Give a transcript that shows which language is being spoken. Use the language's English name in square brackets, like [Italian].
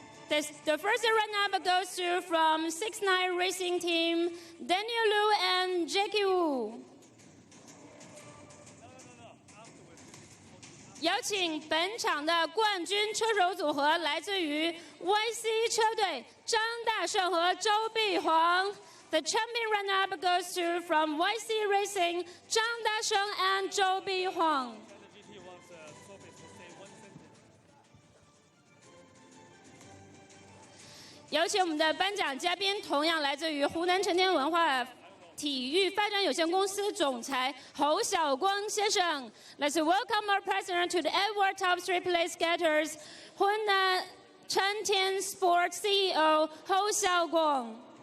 [English] The first run-up goes to from 69 Racing Team, Daniel Lu and Jackie Wu. [Chinese] 有請本場的冠軍車手組合來自於 YC 車隊張大勝和周碧煌。 [English] The champion run-up goes to from YC Racing 張大勝 and 周碧煌。 [Chinese] 有請我們的頒獎嘉賓，同樣來自於湖南成天文化體育發展有限公司總裁侯曉光先生。 [English] Let's welcome our president to the Edward Top 3 Place Getters, 湖南成天 Sports CEO 侯曉光。